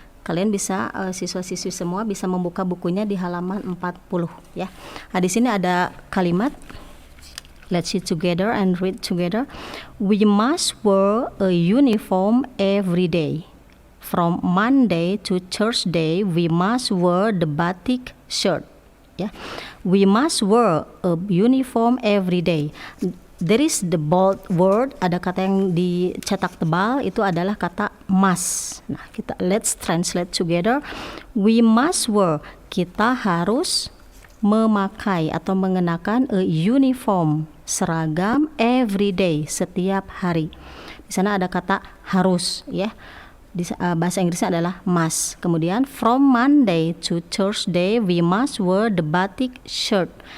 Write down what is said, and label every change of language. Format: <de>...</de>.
<id>Kalian bisa siswa-siswi semua bisa membuka bukunya di halaman 40 ya. Nah, di sini ada kalimat.</id> <en>Let's see together and read together. We must wear a uniform every day. From Monday to Thursday, we must wear the batik shirt. Yeah, we must wear a uniform every day. There is the bold word.</en> <id>Ada kata yang dicetak tebal. Itu adalah kata must. Nah,</id> <en>let's translate together. We must wear.</en> <id>Kita harus memakai atau mengenakan</id> <en>a uniform,</en> <id>seragam</id> <en>every day,</en> <id>setiap hari. Di sana ada kata harus, ya. Di bahasa Inggrisnya adalah must. Kemudian</id> <en>from Monday to Thursday we must wear the batik shirt.</en>